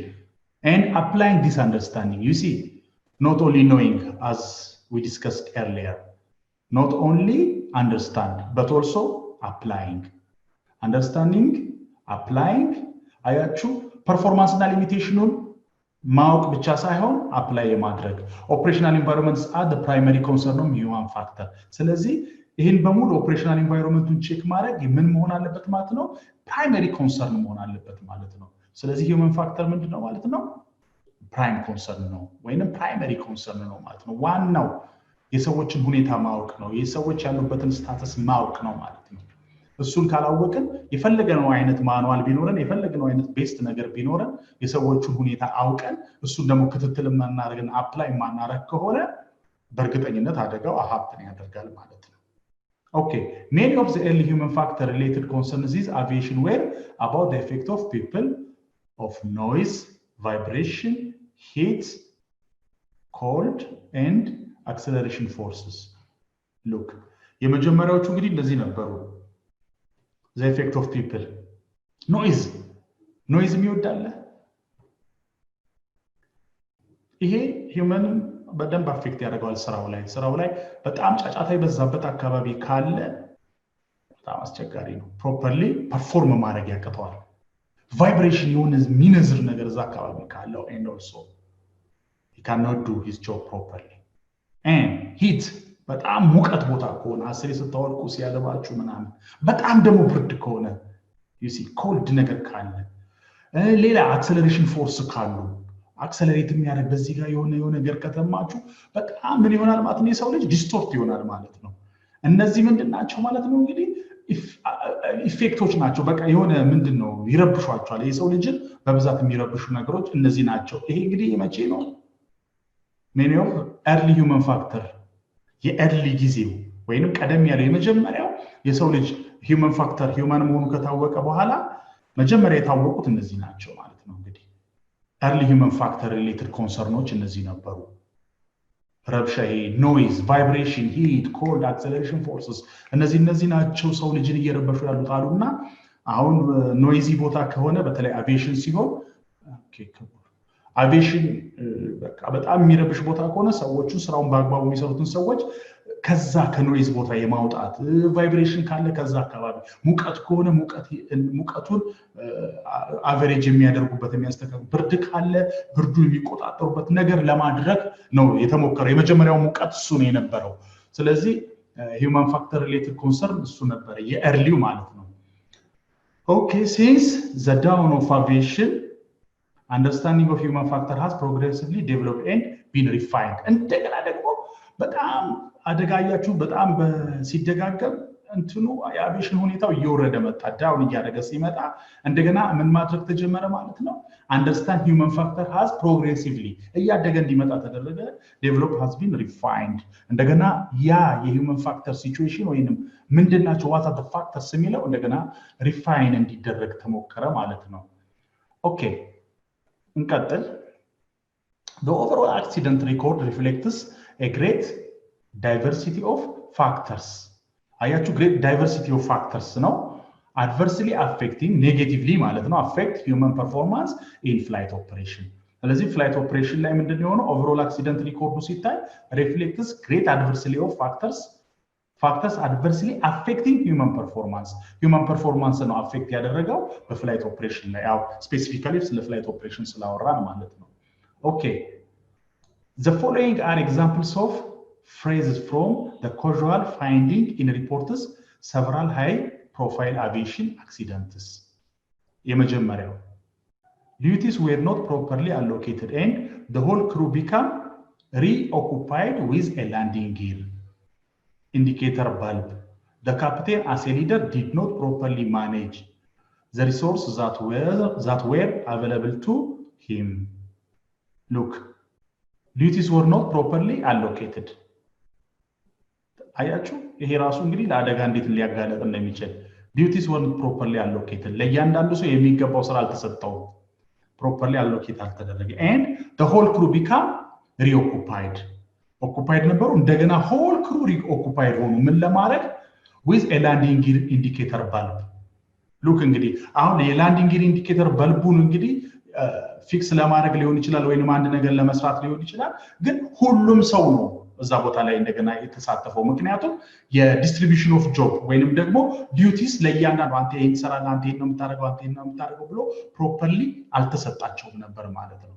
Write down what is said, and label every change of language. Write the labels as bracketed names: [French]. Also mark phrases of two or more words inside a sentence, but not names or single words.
[English] And applying this understanding. You see, not only knowing, as we discussed earlier, not only understand, but also applying. Understanding, applying, ayachu, performance and limitation [Amharic] ማወቅ ብቻ ሳይሆን [English] apply የማድረግ operational environments are the primary concern of human factor [Amharic] ስለዚህ ይሄን በሙሉ [English] operational environment-ን [Amharic] ቼክ ማድረግ ምን መሆን አለበት ማለት ነው [English] primary concern [Amharic] መሆን አለበት ማለት ነው ስለዚህ [English] human factor [Amharic] ምንድነው ማለት ነው [English] prime concern [Amharic] ነው ወይንም [English] primary concern [Amharic] ነው ማለት ነው ዋናው የሰዎችን ሁኔታ ማወቅ ነው የሰዎች ያሉበትን ስታተስ ማወቅ ነው ማለት ነው እሱን ካላወቅን የፈለገነው አይነት ማኑዋል ቢኖረን የፈለገነው አይነት ቤስት ነገር ቢኖረን የሰዎችን ሁኔታ አውቀን እሱን ደግሞ ክትትል ማናረግን አፕላይ ማናረግ ከሆነ በርግጠኝነት አደጋው ሀፕን ያደርጋል ማለት ነው [English] Okay, many of the early human factor related concerns is aviation were about the effect of people of noise, vibration, heat, cold and acceleration forces. Look, [Amharic] የመጀመሪያዎቹ እንግዲህ እንደዚህ ነበሩ [English] the effect of people noise [Amharic] የሚወዳለ ይሄ human በደንብ አፌክት ያደርጋል ስራው ላይ በጣም ጫጫታ የበዛበት አካባቢ ካለ በጣም አስቸጋሪ ነው [English] properly perform [Amharic] ማድረግ ያቀተዋል vibration የሆነ ሚነዝር ነገር እዛ አካባቢ ካለው [English] and also he [Amharic] cannot do his job properly and heat በጣም ሙቀት ቦታ ከሆነ አስሬ ስታወርቁ ሲያለባችሁ ምናምን በጣም ደግሞ ብርድ ከሆነ [English] you see cold [Amharic] ነገር ካለ ሌላ [English] acceleration force [Amharic] ካሉ አክሰለሬት የሚያደርግ በዚህ ጋር የሆነ ነገር ከተማችሁ በጣም ምን ይሆናል ማለት ነው የሰው ልጅ ዲስቶርት ይሆናል ማለት ነው እነዚህ ምንድናቸው ማለት ነው እንግዲህ ኢፌክቶች ናቸው በቃ የሆነ ምንድነው ይረብሿቸዋል የሰው ልጅን በብዛት የሚረብሹ ነገሮች እነዚህ ናቸው ይሄ እንግዲህ የመቼ ነው [English] many of early human factor [Amharic] የኤርሊ ጊዜው ወይንም ቀደም ያለው የመጀመሪያው የሰው ልጅ [English] human factor human [Amharic] መሆኑ ከታወቀ በኋላ መጀመሪያ የታወቁት እነዚህ ናቸው ማለት ነው እንግዲህ [English] early human factor related concerns [Amharic] እነዚህ ነበሩ ረብሻ [English] noise vibration heat cold acceleration forces [Amharic] እነዚህ ናቸው ሰው ልጅን እየረበሹ ያሉት አሉና አሁን noisy ቦታ ከሆነ በተለይ aviation ሲሆን aviation በቃ በጣም የሚረብሽ ቦታ ከሆነ ሰዎቹ ስራውን በአግባቡ የሚሰሩትን ሰዎች ከዛ ከኖይዝ ቦታ የማውጣት ቫይብሬሽን ካለ ከዛ አካባቢ ሙቀት ከሆነ ሙቀቱን አቨሬጅ የሚያደርጉበት የሚያስተካክሉ ብርድ ካለ ብርዱ የሚቆጣጠሩበት ነገር ለማድረግ ነው የተሞከረው የመጀመሪያው ሙቀት እሱ ነው የነበረው ስለዚህ [English] human factor related concern [Amharic] እሱ ነበር የኤርሊው ማለት ነው [English] okay since the dawn of aviation understanding of human factor has progressively developed and been refined [Amharic] እንደገና ደግሞ በጣም አደጋያችሁ በጣም ሲደጋገም እንትኑ የአቪዬሽን ሁኔታው እየወረደ መጣ ዳውን እያደረገ ሲመጣ እንደገና ምን ማድረግ ተጀመረ ማለት ነው [English] understand human factor has progressively [Amharic] እያደገ እንዲመጣ ተደረገ [English] develop has been refined [Amharic] እንደገና ያ የ [English] human factor situation [Amharic] ወይንም [English] ምንድናቸው what are the factors [Amharic] የሚለው እንደገና [English] refine [Amharic] እንዲደረግ ተሞከረ ማለት ነው [English] okay እንቀጥል the overall accident record reflects a great diversity of factors አያችሁ great diversity of factors ነው adversely affecting negatively [Amharic] ማለት ነው [English] affect human performance in flight operation ስለዚህ flight operation [Amharic] ላይ ምንድነው የሆነው [English] overall accident record ሲታይ reflects great diversity of factors adversely affecting human performance [Amharic] ነው affect ያደረገው በ [English] flight operation [Amharic] ላይ ያው specifically ስለ flight operation ስላወራን ማለት ነው okay [English] the following are examples of phrases from the casual finding in reports several high profile aviation accidents የመጀመሪያው duties were not properly allocated and the whole crew became reoccupied with a landing gear indicator bulb the captain as a leader did not properly manage the resources that were available to him look duties were not properly allocated [Amharic] አያችሁ ይሄ ራሱ እንግዲህ ለአደጋ እንዴት ሊያጋለጥ እንደሚችል [English] duties weren't properly allocated [Amharic] ለእያንዳንዱ ሰው የሚገባው ስራ አልተሰጠው [English] properly allocate [Amharic] አልተደረገ [English] and the whole crew became occupied [Amharic] ነበሩ እንደገና [English] whole crew reoccupied [Amharic] ሆኑ ምን ለማድረግ [English] with a landing gear indicator bulb look [Amharic] እንግዲህ አሁን የላንዲንግ ጊር ኢንዲኬተር በልቡን እንግዲህ ፊክስ ለማድረግ ሊሆን ይችላል ወይንም አንድ ነገር ለመስራት ሊሆን ይችላል ግን ሁሉም ሰው ነው እዛ ቦታ ላይ እንደገና የተሳተፈው ምክንያቱም [English] distribution of job [Amharic] ወይንም ደግሞ ዲዩቲስ ለእያንዳንዱ አንተ ይሄን ሰራና አንተ ይሄን ነው የምታደርገው ብሎ ፕሮፐርሊ አልተሰጣቸውም ነበር ማለት ነው